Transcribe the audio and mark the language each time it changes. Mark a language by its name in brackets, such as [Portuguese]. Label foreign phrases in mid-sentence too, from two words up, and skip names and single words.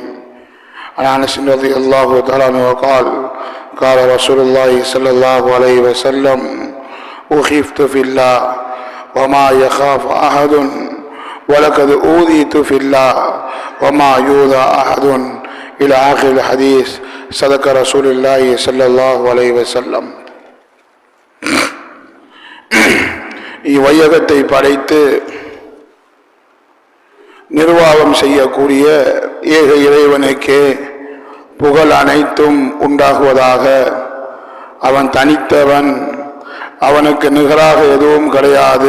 [Arabic] عن أنس رضي الله تعالى عنه وقال قال رسول الله صلى الله عليه وسلم أخفت في الله وما يخاف أحد ولقد أوذيت في الله وما يوذى أحد إلى آخر الحديث صدق رسول الله صلى الله عليه وسلم. [Tamil] இவ்வையகத்தை படைத்து நிர்வாகம் செய்யக்கூடிய ஏக இறைவனுக்கே புகழ் அனைத்தும் உண்டாகுவதாக. அவன் தனித்தவன், அவனுக்கு நிகராக எதுவும் கிடையாது.